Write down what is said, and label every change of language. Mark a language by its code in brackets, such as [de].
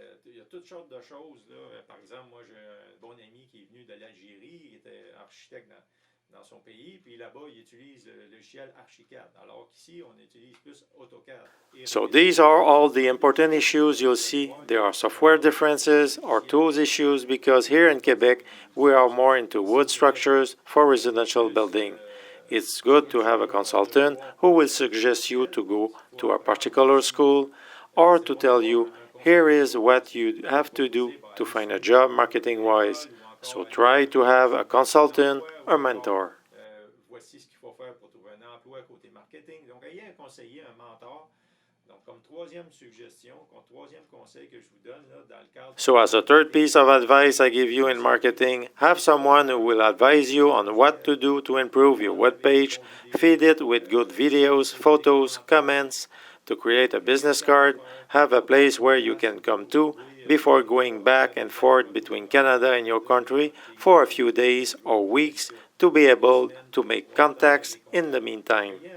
[fr] Il y a toutes sortes de choses, là. Par exemple, moi, j'ai un bon ami qui est venu de l'Algérie, il était architecte dans son pays, puis là-bas, il utilise le logiciel Archicad, alors qu'ici, on utilise plus AutoCAD. [en] So these are all the important issues you'll see. There are software differences or tools issues because here in Quebec, we are more into wood structures for residential building. It's good to have a consultant who will suggest you to go to a particular school or to tell you, here is what you have to do to find a job marketing-wise. So try to have a consultant or mentor. [fr] Voici ce qu'il faut faire pour trouver un emploi côté marketing. Donc, ayez un conseiller, un mentor. Donc, comme troisième suggestion, comme troisième conseil que je vous donne là, dans le cadre. [en] So, as a third piece of advice I give you in marketing, have someone who will advise you on what to do to improve your web page, feed it with good videos, photos, comments, to create a business card, have a place where you can come to before going back and forth between Canada and your country for a few days or weeks to be able to make contacts in the meantime.